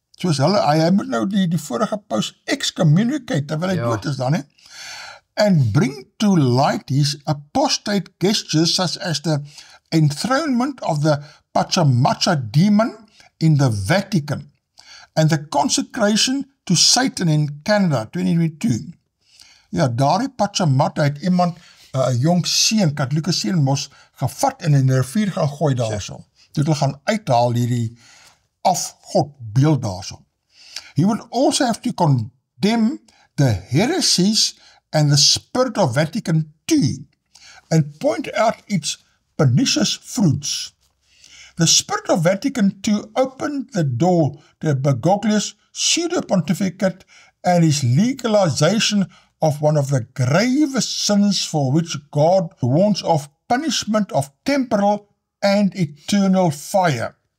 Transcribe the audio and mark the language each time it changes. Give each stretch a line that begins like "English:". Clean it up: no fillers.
Afrikaans: Soos hy moet nou die vorige paus excommunicate, terwyl hy dood is dan, hè?
English: And bring to light his apostate gestures such as the enthronement of the Pachamacha demon in the Vatican and the consecration to Satan in Canada, 2022.
Afrikaans: Ja, daardie Pachamacha het iemand, 'n jong seun, katholieke seun mos gevat en in 'n rivier gaan gooi daarso. Toe hulle gaan uithaal hierdie afgodbeeld daarso.
English: He would also have to condemn the heresies and the spirit of Vatican II and point out its pernicious fruits. The spirit of Vatican II opened the door to Bergoglio's pseudo-pontificate and his legalization of one of the gravest sins for which God warns of punishment of temporal and eternal fire.